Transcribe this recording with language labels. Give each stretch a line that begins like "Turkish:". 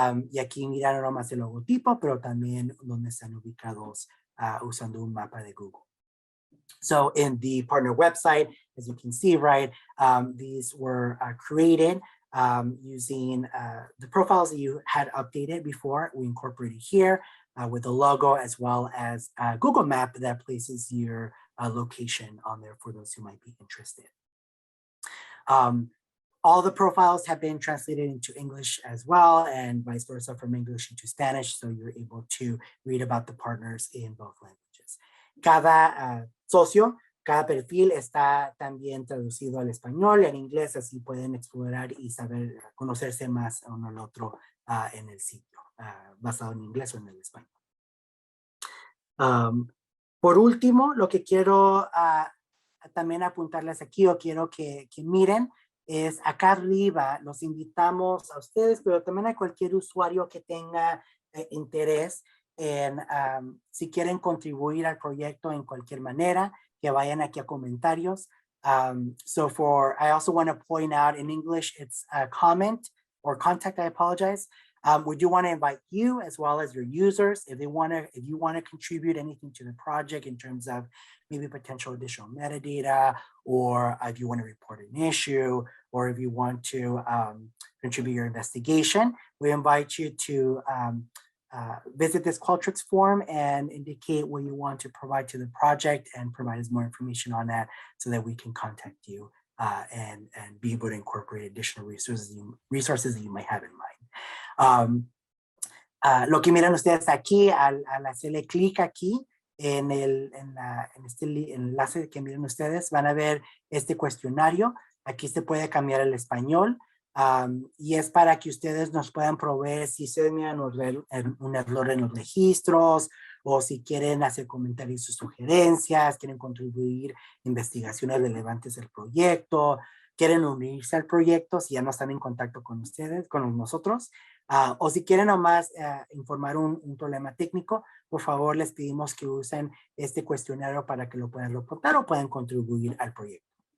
Spanish: Y aquí miran no más el logotipo, pero también donde están ubicados usando un mapa de Google.
English: So in the partner website, as you can see, right, these were created using the profiles that you had updated before. We incorporated here. with the logo, as well as a Google map that places your location on there for those who might be interested. All the profiles have been translated into English as well, and vice versa from English into Spanish, so you're able to read about the partners in both languages.
Spanish: Cada socio, cada perfil está también traducido al español y al inglés, así pueden explorar y saber, conocerse más uno al otro en el sitio, basado en inglés o en el español. Por último, lo que quiero también apuntarles aquí, o quiero que miren, es acá arriba. Los invitamos a ustedes, pero también a cualquier usuario que tenga interés en, si quieren contribuir al proyecto en cualquier manera, que vayan aquí a comentarios.
English: I also want to point out in English, it's a comment or contact, I apologize. We do want to invite you as well as your users if you want to contribute anything to the project in terms of maybe potential additional metadata, or if you want to report an issue, or if you want to contribute your investigation. We invite you to visit this Qualtrics form and indicate what you want to provide to the project and provide us more information on that so that we can contact you and be able to incorporate additional resources that you might have in mind.
Spanish: Lo que miran ustedes aquí, al hacerle clic aquí en este enlace que miran ustedes, van a ver este cuestionario. Aquí se puede cambiar el español y es para que ustedes nos puedan proveer si se miran un error en los registros, o si quieren hacer comentarios o sugerencias, quieren contribuir investigaciones relevantes del proyecto, quieren unirse al proyecto si ya no están en contacto con ustedes, con nosotros, o si quieren nomás informar un problema técnico, por favor les pedimos que usen este cuestionario para que lo puedan reportar o puedan contribuir al proyecto.